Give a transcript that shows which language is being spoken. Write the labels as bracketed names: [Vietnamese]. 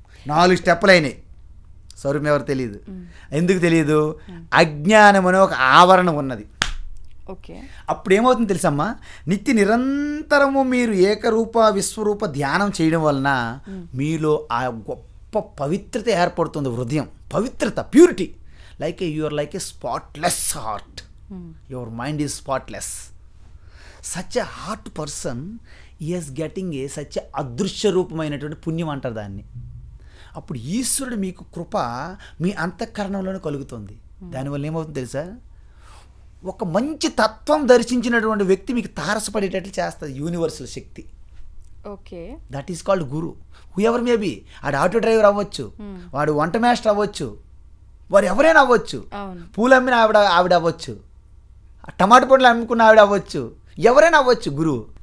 [Telugu] 4 స్టెప్పులు అయినాయి, స్వరూపం ఎవరు తెలియదు. ఎందుకు తెలియదు? అజ్ఞానం అనే ఒక ఆవరణ ఉన్నది. అప్పుడు ఏమవుతుంది తెలుసమ్మా, నిత్య నిరంతరము మీరు ఏకరూప విశ్వరూప ధ్యానం చేయడం వలన మీలో ఆ గొప్ప పవిత్రత ఏర్పడుతుంది. హృదయం పవిత్రత, [English] Purity, you are like a spotless heart. Your mind is spotless. Such a heart person is getting such a [Telugu] అదృశ్య రూపమైనటువంటి పుణ్యం అంటారు దాన్ని. అప్పుడు ఈశ్వరుడు మీకు కృప మీ అంతఃకరణంలోనే కలుగుతుంది. దానివల్ల ఏమవుతుంది తెలుసా, ఒక మంచి తత్వం దర్శించినటువంటి వ్యక్తి మీకు తారసపడేటట్లు చేస్తుంది universal Shakti. [English] That is called guru. Whoever may be, [Telugu] ఆడు ఆటో డ్రైవర్ అవ్వచ్చు, వాడు వంట మాస్టర్ అవ్వచ్చు, వారు ఎవరైనా అవ్వచ్చు, పూలు అమ్మిన ఆవిడ అవ్వచ్చు, టమాటా పండ్లు అమ్ముకున్న ఆవిడ అవ్వచ్చు, ఎవరైనా అవ్వచ్చు గురువు.